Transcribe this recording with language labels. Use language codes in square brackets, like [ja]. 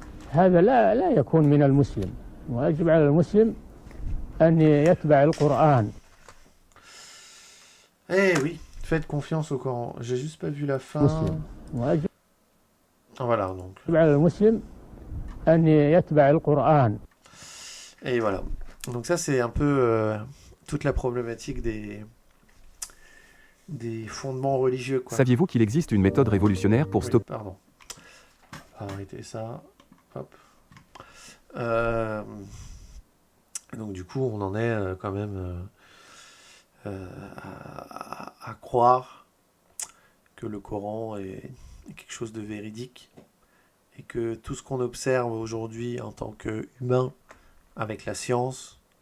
[ar] هذا لا يكون من المسلم، ويجب على المسلم أن يتبع القرآن. [fr] Eh oui, faites confiance au Coran. J'ai juste pas vu la fin. [ar] مسلم ويجب [fr] Voilà, donc. [ar] على المسلم أن يتبع القرآن. [fr] Et voilà. Donc ça, c'est un peu toute la problématique des fondements religieux, quoi. Saviez-vous qu'il existe une méthode révolutionnaire pour Oui, stopper... pardon. Arrêtez ça. Hop. Euh, donc du coup, on en est quand même à croire que le Coran est quelque chose de véridique et que tout ce qu'on observe aujourd'hui en tant qu'humain avec la science,